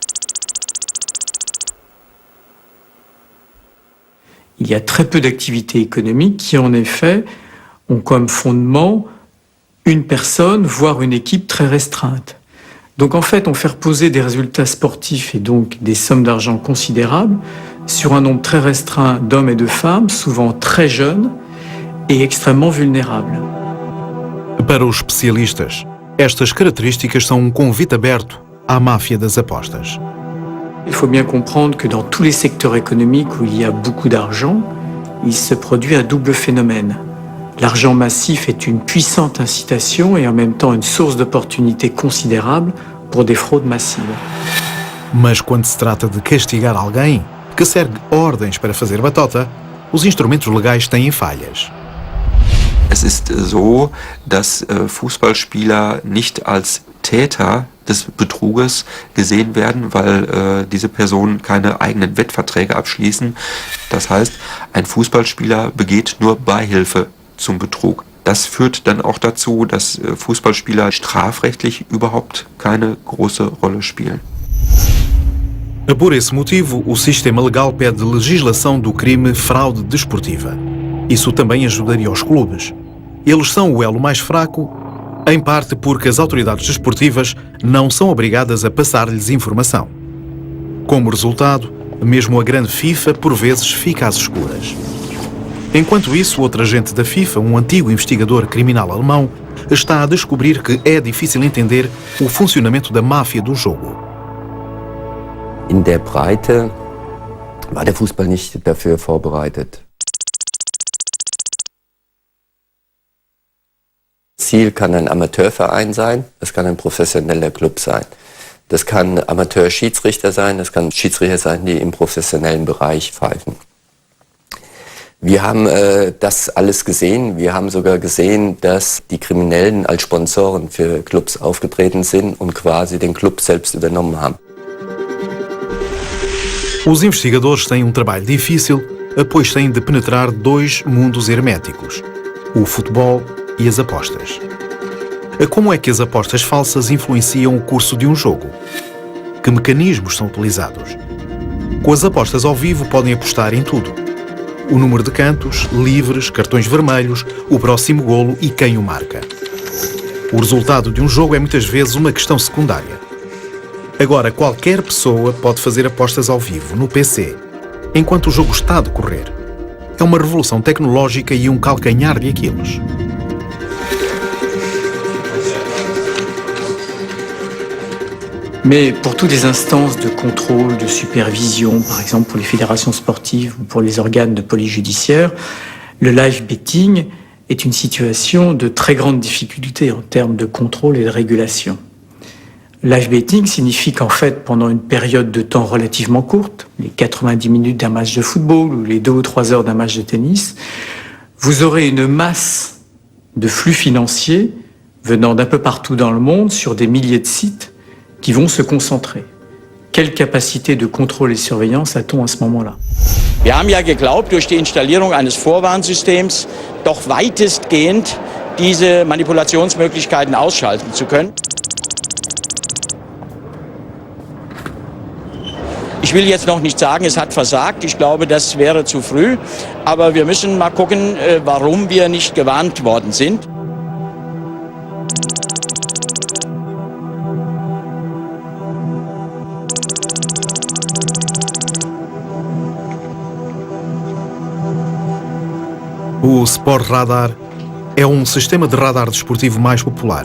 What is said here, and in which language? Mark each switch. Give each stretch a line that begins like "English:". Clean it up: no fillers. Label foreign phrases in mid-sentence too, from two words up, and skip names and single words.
French: Il y a très peu d'activités économiques qui, en effet, ont comme fondement une personne, voire une équipe très restreinte. Donc, en fait, on fait reposer des résultats sportifs et donc des sommes d'argent considérables sur un nombre très restreint d'hommes et de femmes, souvent très jeunes et extrêmement vulnérables.
Portuguese: Para os especialistas, estas características são convite aberto à máfia das apostas.
French: Il faut bien comprendre que dans tous les secteurs économiques où il y a beaucoup d'argent, il se produit un double phénomène. L'argent massif est une puissante incitation et en même temps une source d'opportunités considérable pour des fraudes massives.
Portuguese: Mas quando se trata de castigar alguém que segue ordens para fazer batota, os instrumentos legais têm falhas.
German: Es ist so, dass Fußballspieler nicht als Täter des Betruges gesehen werden, weil diese Personen keine eigenen Wettverträge abschließen. Das heißt, ein Fußballspieler begeht nur Beihilfe zum Betrug. Das führt dann auch dazu, dass Fußballspieler strafrechtlich überhaupt keine große Rolle spielen.
Portuguese: Por esse motivo, o sistema legal pede legislação do crime fraude desportiva. Isso também ajudaria os clubes. Eles são o elo mais fraco, em parte porque as autoridades desportivas não são obrigadas a passar-lhes informação. Como resultado, mesmo a grande FIFA por vezes fica às escuras. Enquanto isso, outro agente da FIFA, um antigo investigador criminal alemão, está a descobrir que é difícil entender o funcionamento da máfia do jogo.
German: In der Breite war der Fußball nicht dafür vorbereitet. Ziel kann ein Amateurverein sein, das kann ein professioneller Club sein. Das kann Amateur-Schiedsrichter sein, das kann Schiedsrichter sein, die im professionellen Bereich pfeifen. Wir haben das alles gesehen. Wir haben sogar gesehen, dass die Kriminellen als Sponsoren für Clubs aufgetreten sind und quasi den Club selbst übernommen haben.
Portuguese: Os investigadores têm trabalho difícil, pois têm de penetrar dois mundos herméticos: o futebol e as apostas. Como é que as apostas falsas influenciam o curso de um jogo? Que mecanismos são utilizados? Com as apostas ao vivo podem apostar em tudo: o número de cantos, livres, cartões vermelhos, o próximo golo e quem o marca. O resultado de um jogo é muitas vezes uma questão secundária. Agora, qualquer pessoa pode fazer apostas ao vivo no PC, enquanto o jogo está a decorrer. É uma revolução tecnológica e um calcanhar de Aquiles.
French: Mais pour toutes les instances de contrôle, de supervision, par exemple pour les fédérations sportives ou pour les organes de police judiciaire, le
English: live betting
French: est une situation de très grande difficulté en termes de contrôle et de régulation.
English: Live betting
French: signifie qu'en fait, pendant une période de temps relativement courte, les 90 minutes d'un match de football ou les 2 ou 3 heures d'un match de tennis, vous aurez une masse de flux financiers venant d'un peu partout dans le monde sur des milliers de sites qui vont se concentrer. Quelle capacité de contrôle et surveillance a-t-on à ce moment-là?
German: Wir haben ja geglaubt, durch die Installierung eines Vorwarnsystems doch weitestgehend diese Manipulationsmöglichkeiten ausschalten zu können. Ich will jetzt noch nicht sagen, es hat versagt. Ich glaube, das wäre zu früh. Aber wir müssen mal gucken, warum wir nicht gewarnt worden sind.
Portuguese: O Sport Radar é sistema de radar desportivo mais popular.